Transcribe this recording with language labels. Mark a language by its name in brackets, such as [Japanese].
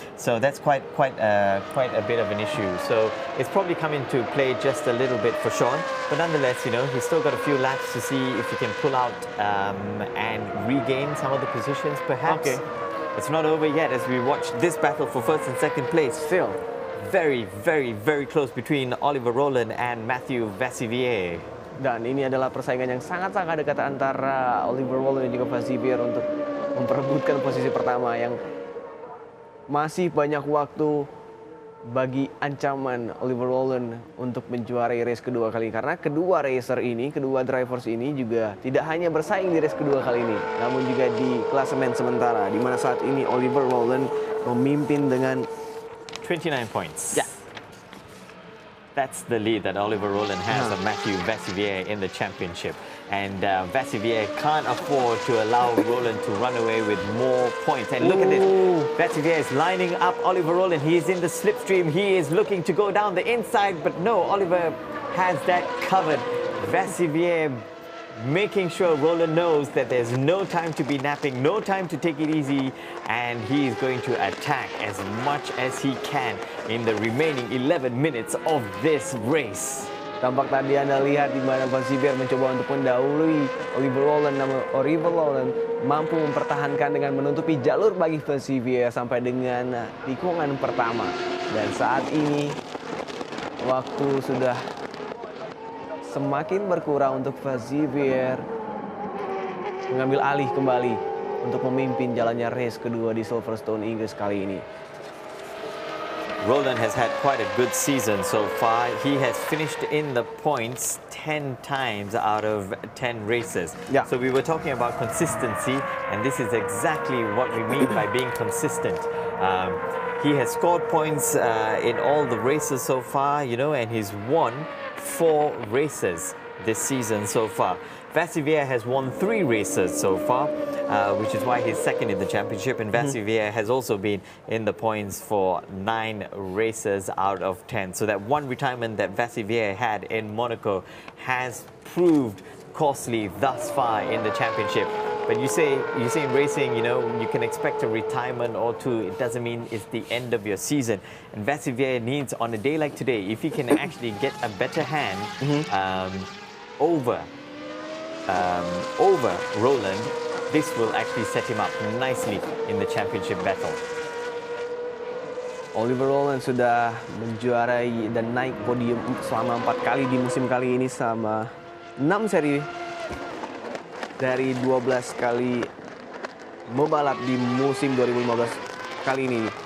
[English] So that's quite a bit of an issue. So it's probably come into play just a little bit for Sean, but nonetheless, you know, he's still got a few laps to see if he can pull out and regain some of the positions, perhaps. Okay. It's not over yet as we watch this battle for first and second place. Still very close between Oliver Rowland and Mathieu Vassivier. [Indonesian] Dan ini adalah persaingan yang sangat-sangat dekat antara Oliver Rowland dan juga Vassivier untuk memperebutkan posisi pertama, yang masih banyak waktu bagi ancaman Oliver Rowland untuk menjuarai race kedua kali ini. Karena kedua racer ini, kedua drivers ini juga tidak hanya bersaing di race kedua kali ini, namun juga di klasemen sementara, di mana saat ini Oliver Rowland memimpin dengan [English] 29 points. [Indonesian] Ya. [English] That's the lead that Oliver Rowland has of Mathieu Vassivier in the championship. And Vassivier can't afford to allow Rowland to run away with more points. And look at this. Vassivier is lining up Oliver Rowland. He is in the slipstream. He is looking to go down the inside. But no, Oliver has that covered. Vassivier making sure Rowland knows that there's no time to be napping, no time to take it easy, and he is going to attack as much as he can in the remaining 11 minutes of this race. [Indonesian] Tampak tadi Anda lihat di mana Vassivier mencoba untuk mendahului Oliver Rowland, namun Oliver Rowland mampu mempertahankan dengan menutupi jalur bagi Vassivier sampai dengan tikungan pertama. Dan saat ini waktu sudah semakin berkurang untuk Vassivier mengambil alih kembali untuk memimpin jalannya race kedua di Silverstone, Inggris kali ini. [English] Rowland has had quite a good season so far. He has finished in the points 10 times out of 10 races. Yeah. So we were talking about consistency, and this is exactly what we mean by being consistent. He has scored points in all the races so far, you know, and he's won 4 races this season so far. Vassivier has won 3 races so far, which is why he's second in the championship. And Vassivier has also been in the points for 9 races out of 10. So that one retirement that Vassivier had in Monaco has proved costly thus far in the championship. But you say in racing, you know, you can expect a retirement or two. It doesn't mean it's the end of your season. And Vassivier needs, on a day like today, if he can actually get a better hand over Rowland, this will actually set him up nicely in the championship battle. [Indonesian] Oliver Rowland sudah menjuarai dan naik podium selama 4 kali di musim kali ini, sama 6 seri dari 12 kali membalap di musim 2015 kali ini.